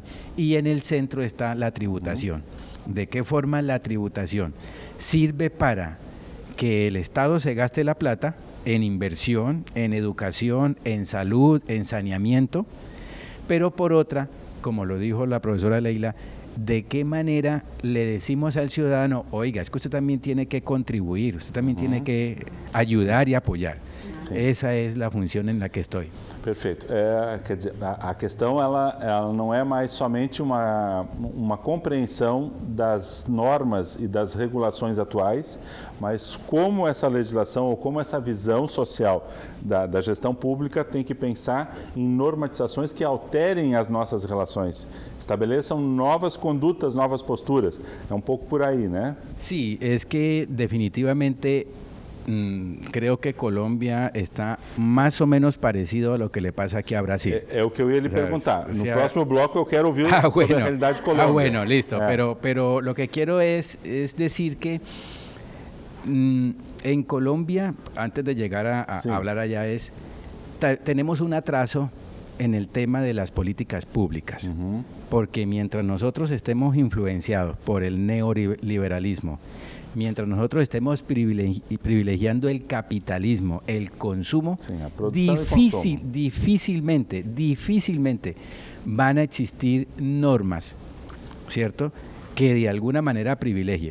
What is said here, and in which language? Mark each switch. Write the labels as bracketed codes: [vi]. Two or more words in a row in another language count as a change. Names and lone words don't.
[es] Y en el centro está la tributación. ¿De qué forma la tributación sirve para que el Estado se gaste la plata en inversión, en educación, en salud, en saneamiento? Pero por otra, como lo dijo la profesora Leila, ¿de qué manera le decimos al ciudadano, oiga, es que usted también tiene que contribuir, usted también tiene que ayudar y apoyar? [pt] Sim. Essa é a função em que estou. Perfeito. Quer dizer, a questão ela não é mais somente uma compreensão das normas e das regulações atuais, mas como essa legislação ou como essa visão social da gestão pública tem que pensar em normatizações que alterem as nossas relações, estabeleçam novas condutas, novas posturas. É um pouco por aí, né? [es] Sí, es que definitivamente creo que Colombia está [pt] mais ou menos [es] parecido a lo que le pasa aqui a Brasil. [pt] É o que eu ia lhe perguntar. No próximo bloco eu quero ouvir sobre a realidade de Colômbia. [es] Bueno, listo. Pero lo que quiero es decir que en Colombia, antes de llegar a hablar allá, tenemos un atraso en el tema de las políticas públicas, porque mientras nosotros estemos influenciados por el neoliberalismo, mientras nosotros estemos privilegiando el capitalismo, el consumo, difícilmente van a existir normas, ¿cierto?, que de alguna manera privilegie.